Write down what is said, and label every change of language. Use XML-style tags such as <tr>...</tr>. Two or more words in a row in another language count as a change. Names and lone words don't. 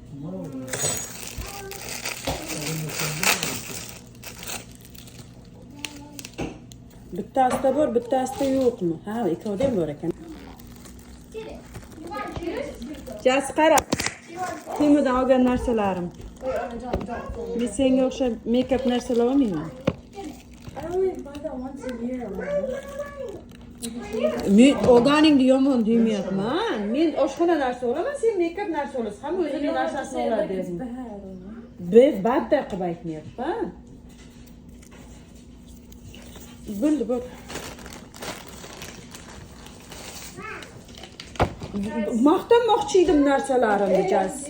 <uz>Bittasida bor, bittasida yo'qmi? Ha, ikkovda ham bor ekan. Jas qara. Temurdan olgan narsalarim. Men senga o'xshab make-up narsalar olmayman.</uz> <en>I only buy that once a year.</en> <uz>Men organingni yomon demayapman. Men oshxona narsa olaman, sen make-up narsa olasan. Hamma o'zining narsasini oladi dedim. Badda qilib aytmayapman. Bo'ldi, bor. Maqtanmoqchi edim narsalarimni jasi.</uz>